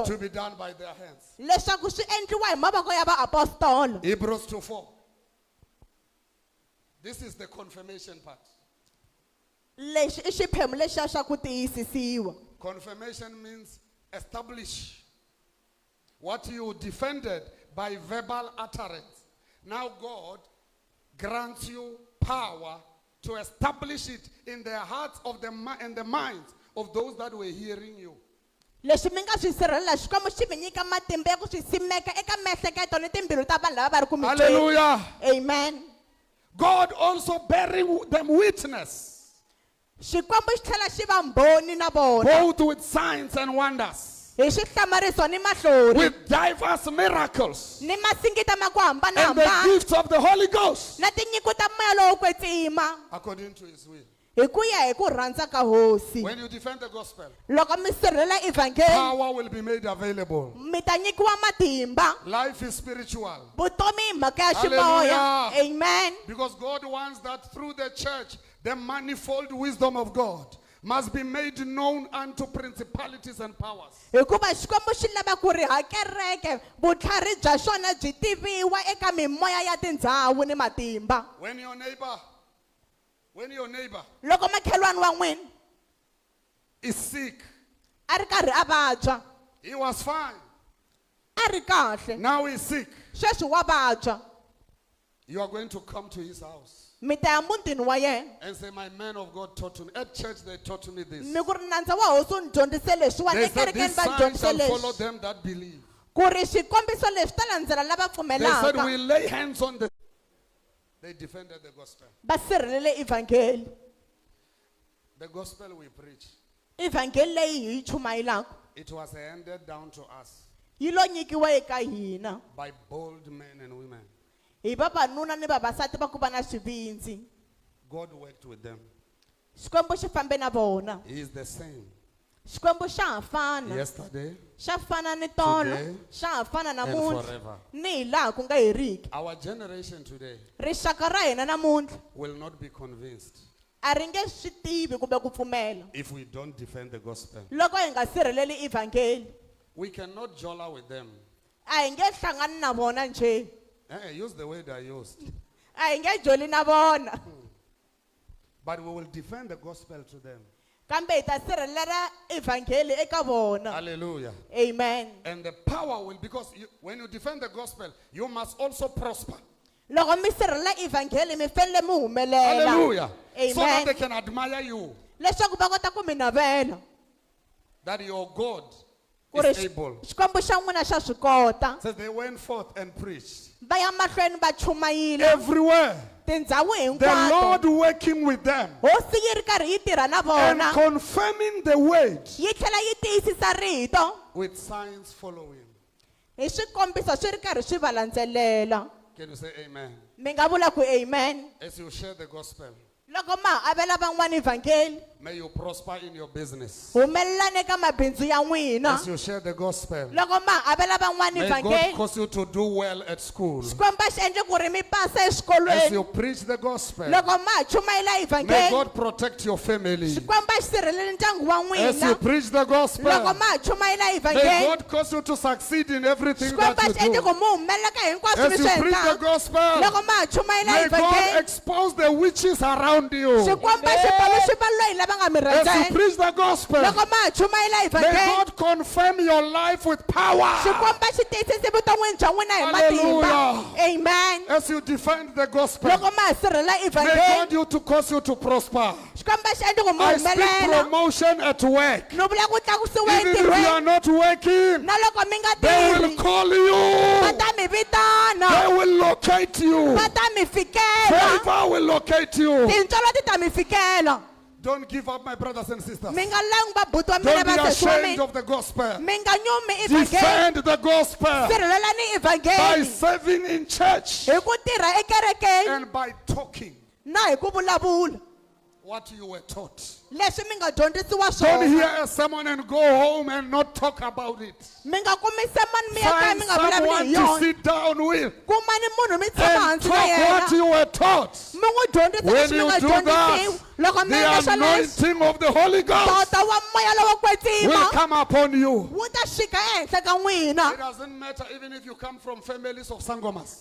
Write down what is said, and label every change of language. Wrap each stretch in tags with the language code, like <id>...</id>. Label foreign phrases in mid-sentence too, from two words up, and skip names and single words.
<en>to be done by their hands.</en> <ts>leswaku swi endliwa hi mavoko ya vaapostolo.</ts> <en>Hebrews 2:4. This is the confirmation part.</en> <ts>Lexi i xiphemu lexiya xa ku tiyisisiwa.</ts> <en>Confirmation means establish what you defended by verbal utterance. Now God grants you power to establish it in the hearts of and the minds of those that were hearing you.</en> <ts>Leswi mi nga swi sirhelela Xikwembu xi mi nyika matimba ya ku swi simeka eka miehleketo ni timbilu ta vanhu lava va ri ku mi tweni.</ts> <en>Hallelujah. Amen. God also bearing them witness,</en> <ts>Xikwembu xi tlhela xi va mbhoni na vona</ts> <en>both with signs and wonders,</en> <ts>hi swihlamariso ni mahlori</ts> <en>with diverse miracles,</en> <ts>ni masingita ma ku</ts> <en>and the</en> <ts>hambanahambana</ts> <en>gifts of the Holy Ghost,</en> <ts>na tinyiko ta moya lowo kwetsima</ts> <en>according to his will.</en> <ts>hi ku ya hi ku rhandza ka hosi.</ts> <en>When you defend the gospel,</en> <ts>Loko mi sirhelela evangeli</ts> <en>power will be made available.</en> <ts>mi ta nyikiwa matimba.</ts> <en>Life is spiritual.</en> <ts>Vutomi hi mhaka ya Hallelujah. ximoya.</ts> <en>Amen. Because God wants that through the church, the manifold wisdom of God must be made known unto principalities and powers.</en> <ts>hikuva xikwembu xi lava ku ri hakereke vutlhari bya xona byi tiviwa eka mimoya ya tindhawu ni matimba.</ts> <en>When your neighbor</en> <ts>Loko makhelwani wa n'wina</ts> <en>is sick,</en> <ts>a ri karhi a vabya,</ts> <en>he was fine,</en> <ts>a ri kahle,</ts> <en>now he's sick,</en> <ts>sweswi wa vabya,</ts> <en>you are going to come to his house</en> <ts>mi ta ya mutini wa yena</ts> <en>and say, my man of God taught me. At church they taught me this.</en> <ts>mi ku ri nandza wa hosi u ni dyondzise leswiwani</ts> <en>They said</en> <ts>ekerekeni</ts> <en>these</en> <ts>va</ts> <en>signs</en> <ts>dyondzise</ts> <en>shall follow</en> <ts>leswi</ts> <en>them that believe.</en> <ts>ku ri swikombiso leswi ta landzela lava</ts> <en>They said</en> <ts>pfumelaka</ts> <en>we lay hands on the. They defended the gospel.</en> <ts>va sirhelele evhangeli.</ts> <en>The gospel we preach,</en> <ts>Evhangeli leyi hi yi chumayelaka</ts> <en>it was handed down to us</en> <ts>yi lo nyikiwa eka hina</ts> <en>by bold men and women.</en> <ts>hi vavanuna ni vavasati va ku va na swivindzi.</ts> <en>God worked with them.</en> <ts>Xikwembu xi fambe na vona.</ts> <en>He is the same</en> <ts>Xikwembu xa ha fana,</ts> <en>yesterday,</en> <ts>xa fana ni tolo,</ts> <en>today,</en> <ts>xa ha fana</ts> <en>and</en> <ts>namuntlha</ts> <en>forever.</en> <ts>ni hi laha ku nga heriki.</ts> <en>Our generation today</en> <ts>Rixaka ra hina namuntlha</ts> <en>will not be convinced</en> <ts>a ri nge swi tivi kumbe ku pfumela</ts> <en>if we don't defend the gospel.</en> <ts>loko hi nga sirheleli evhangeli.</ts> <en>We cannot jolla with them.</en> <ts>A hi nge hlangani na vona njhe,</ts> <en>Use the word I used.</en> <ts>a hi nge joli na vona,</ts> <en>But we will defend the gospel to them.</en> <ts>kambe hi ta sirhelela evhangeli eka vona.</ts> <en>Hallelujah. Amen. And the power will, because when you defend the gospel, you must also prosper.</en> <ts>Loko mi sirhelela evhangeli mi fanele mi humelela.</ts> <en>Hallelujah. So that they Amen. can admire you.</en> <ts>Leswaku va kota ku mi navela</ts> <en>That your God</en> <ts>ku ri</ts> <en>is able.</en> <ts>xikwembu xa n'wina xa swi kota.</ts> <en>Says they went forth and preached</en> <ts>Va ya mahlweni va chumayile</ts> <en>everywhere.</en> <ts>tindhawu</ts> <en>The Lord</en> <ts>hinkwato.</ts> <en>working with them</en> <ts>Hosi yi ri karhi yi tirha na</ts> <en>and</en> <ts>vona,</ts> <en>confirming the word</en> <ts>yi tlhela yi tiyisisa rito</ts> <en>with signs following.</en> <ts>hi swikombiso swi ri karhi swi va landzelela.</ts> <en>Can you say amen?</en> <ts>Mi nga vula ku amen.</ts> <en>As you share the gospel,</en> <ts>Loko ma avela van'wana evhangeli,</ts> <en>may you prosper in your business.</en> <ts>humelelani eka mabindzu ya n'wina.</ts> <en>As you share the gospel,</en> <ts>Loko ma avela van'wana</ts> <en>may God</en> <ts>evhangeli,</ts> <en>cause you to do well at school.</en> <ts>xikwembu xi endle ku ri mi pasa</ts> <en>As</en> <ts>exikolweni.</ts> <en>you preach the gospel,</en> <ts>Loko ma chumayela</ts> <en>may</en> <ts>evhangeli,</ts> <en>God protect your family.</en> <ts>xikwembu xi sirheleli ndyangu wa</ts> <en>As you</en> <ts>n'wina.</ts> <en>preach the gospel,</en> <ts>Loko ma chumayela</ts> <en>may</en> <ts>evhangeli,</ts> <en>God cause you to succeed in everything</en> <ts>xikwembu</ts> <en>that</en> <ts>xi endle</ts> <en>you</en> <ts>ku</ts> <en>do.</en> <ts>mi humelela ka hinkwaswo</ts> <en>As</en> <ts>mi</ts> <en>you</en> <ts>swi</ts> <en>preach the</en> <ts>endlaka.</ts> <en>gospel,</en> <ts>Loko ma chumayela</ts> <en>may God</en> <ts>evhangeli,</ts> <en>expose the witches around you.</en> <ts>xikwembu xi palu xi valula hi lava nga mi</ts> <en>As you</en> <ts>rhandzani.</ts> <en>preach the gospel,</en> <ts>Loko ma chumayela</ts> <en>may</en> <ts>evhangeli,</ts> <en>God confirm your life with power.</en> <ts>xikwembu xi tiyisisa vuton'wini bya n'wina hi matimba.</ts> <en>Hallelujah. Amen. As you defend the gospel,</en> <ts>Loko ma sirhelela</ts> <en>may</en> <ts>evhangeli,</ts> <en>God you to cause you to prosper.</en> <ts>xikwembu xi endle ku mi</ts> <en>I speak</en> <ts>humelela.</ts> <en>promotion at work.</en> <ts>Ni vula ku tlakusiwa</ts> <en>Even if you are</en> <ts>entirhweni.</ts> <en>not working,</en> <ts>Na loko mi nga</ts> <en>they will</en> <ts>tirhi,</ts> <en>call</en> <ts>va</ts> <en>you.</en> <ts>ta mi vitana,</ts> <en>They will locate you.</en> <ts>va ta mi fikela,</ts> <en>Favor will locate you.</en> <ts>tintswalo ti ta mi fikela.</ts> <en>Don't give up, my brothers and sisters.</en> <ts>Mi nga langi vabuti wa mina</ts> <en>Don't be</en> <ts>va sesi wa</ts> <en>ashamed</en> <ts>mina.</ts> <en>of the gospel.</en> <ts>Mi nga nyumi evhangeli.</ts> <en>Defend the gospel</en> <ts>Sirhelelani</ts> <en>by</en> <ts>evhangeli</ts> <en>serving in church</en> <ts>hi ku tirha ekerekeni</ts> <en>and by talking</en> <ts>na hi ku vulavula</ts> <en>what you were taught.</en> <ts>leswi mi nga dyondzisiwa</ts> <en>Don't hear</en> <ts>swona.</ts> <en>a sermon and go home and not talk about it.</en> <ts>Mi nga kumi semani mi ya kaya</ts> <en>Find</en> <ts>mi nga vulavuli</ts> <en>someone</en> <ts>hi</ts> <en>to</en> <ts>yona.</ts> <en>sit down with</en> <ts>Kumani munhu mi tshama</ts> <en>and</en> <ts>hansi na</ts> <en>talk what</en> <ts>yena.</ts> <en>you were taught.</en> <ts>Mi n'wi dyondzisa</ts> <en>When</en> <ts>leswi mi</ts> <en>you</en> <ts>nga</ts> <en>do that,</en> <ts>dyondzisiwa. Loko mi endla</ts> <en>the</en> <ts>swoleswo,</ts> <en>anointing of the Holy Ghost</en> <ts>tota wa moya lowo</ts> <en>will</en> <ts>kwetsima</ts> <en>come upon you.</en> <ts>wu ta xika ehenhla ka n'wina.</ts> <en>It doesn't matter even if you come from families of sangomas.</en>